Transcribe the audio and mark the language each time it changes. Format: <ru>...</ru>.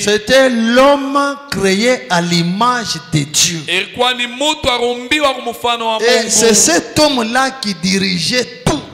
<fr>C'était l'homme créé à l'image de Dieu.</fr> <sw>Ilikuwa ni mtu arumbiwa kwa mfano wa</sw> <fr>Et c'est</fr> <sw>Mungu.</sw> <fr>cet homme-là qui dirigeait tout.</fr>